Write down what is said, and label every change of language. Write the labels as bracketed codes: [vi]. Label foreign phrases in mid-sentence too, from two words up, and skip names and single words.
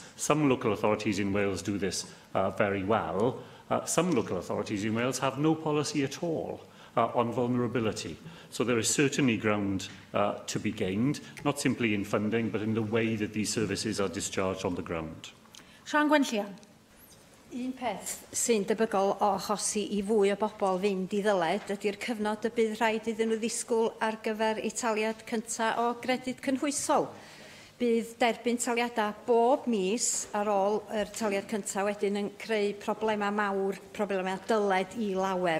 [en] Some local authorities in Wales do this very well. Some local authorities in Wales have no policy at all on vulnerability. So there is certainly ground to be gained, not simply in funding, but in the way that these services are discharged on the ground. Sian Gwenllian. [cy] Un peth sy'n debygol o achosi I fwy o bobl fynd I ddyled ydy'r cyfnod y bydd rhaid iddyn nhw ddisgwyl ar gyfer eu taliad cyntaf o gredyd cynhwysol. Bydd derbyn taliadau bob mis ar ôl yr taliad cyntaf wedyn yn creu problemau mawr, problemau dyled I lawer.